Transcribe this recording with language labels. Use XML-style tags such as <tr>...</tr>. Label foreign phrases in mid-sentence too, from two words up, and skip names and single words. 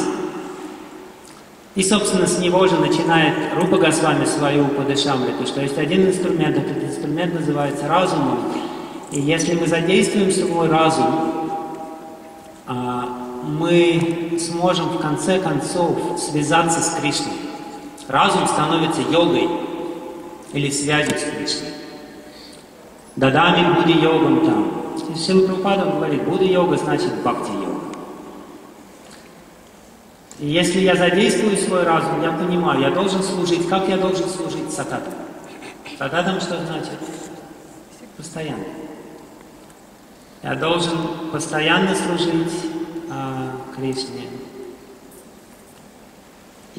<ru>И, собственно, с него же начинает Рупа Госвами свою Упадешамриту, что есть один инструмент, этот инструмент называется разумом. И если мы задействуем свой разум, мы сможем в конце концов связаться с Кришной. Разум становится йогой или связью с Кришной.</ru> <sa>ददामि बुदि योगम् तम्.</sa> <ru>Шрила Прабхупада говорит,</ru> <sa>बुदि योग</sa> <ru>значит</ru> <sa>भक्ति योग.</sa> <ru>И если я задействую свой разум, я понимаю, я должен служить. Как я должен служить сататам? Сататам что значит? Постоянно. Я должен постоянно служить Кришне.</ru>